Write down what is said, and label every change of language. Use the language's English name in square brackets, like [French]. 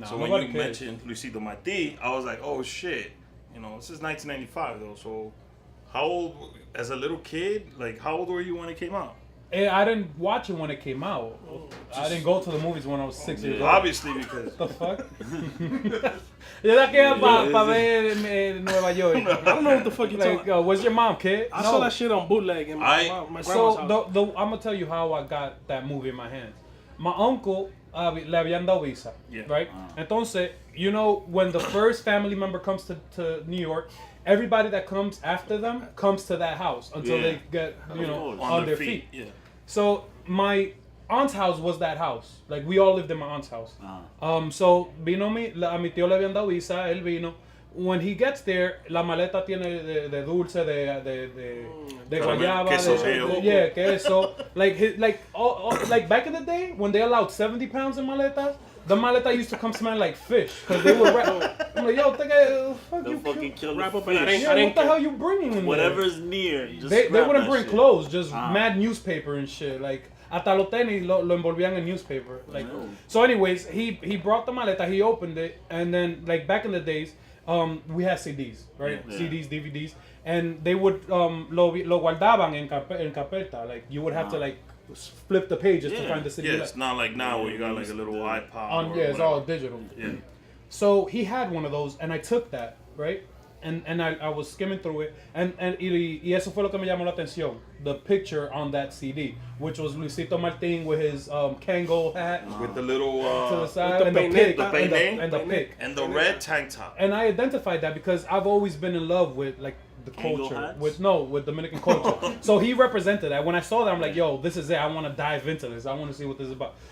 [English] No, So when nobody you cares. mentioned Luisito Marti, I was like, oh shit, this is 1995 though. So how old, as a little kid, like how old were you when it came out? I didn't watch it when it came out. I didn't go to the movies when I was 6 years old. Obviously because The fuck? [Spanish] Yo la queda pa ver Nueva York. [English] I don't know what the fuck you Like, talking. where's your mom, kid? I saw that shit on bootleg in my grandma's So house. I'm gonna tell you how I got that movie in my hands. My uncle [Spanish] le habían dado visa, [English] Yeah. right? Entonces, when the first family member comes to New York, everybody that comes after them comes to that house until Yeah. they get on their feet. Yeah. So my aunt's house was that house. Like we all lived in my aunt's house. [Spanish] So vino a mi tío le habían dado visa, él vino. [English] When he gets there, [Spanish] la maleta tiene de dulce, de guayaba, queso. [English] Like back in the day when they allowed 70 pounds in maletas, The maleta used to come smelling like fish because they would wrap. I'm like, yo, fucking kill the wrap up fish. yeah, what the hell you bringing in Whatever's near. Just there? They wouldn't bring shit. clothes, just mad newspaper and shit. [Spanish] Like, hasta los tenis lo envolvían [English] in newspaper. Like, so anyways, he brought the maleta, he opened it, and then, like, back in the days, we had CDs, right? Yeah. CDs, DVDs, and they would, [Spanish] lo guardaban en carpeta. [English] Like, you would have to, like, flip the pages to find the CD. Yeah, it's not like now where you got like a little iPod. It's all digital. Yeah. So he had one of those, and I took that, right? And I was skimming through it, and [Spanish] y eso fue lo que me llamó la atención. [English] The picture on that CD, which was Luisito Martin with his Kangol hat with the little to the side, and the pig, and the pig, and the red tank top. And I identified that because I've always been in love with like the culture, with Dominican culture. So he represented that. When I saw that, I'm like, yo, this is it. I want to dive into this. I want to see what this is about.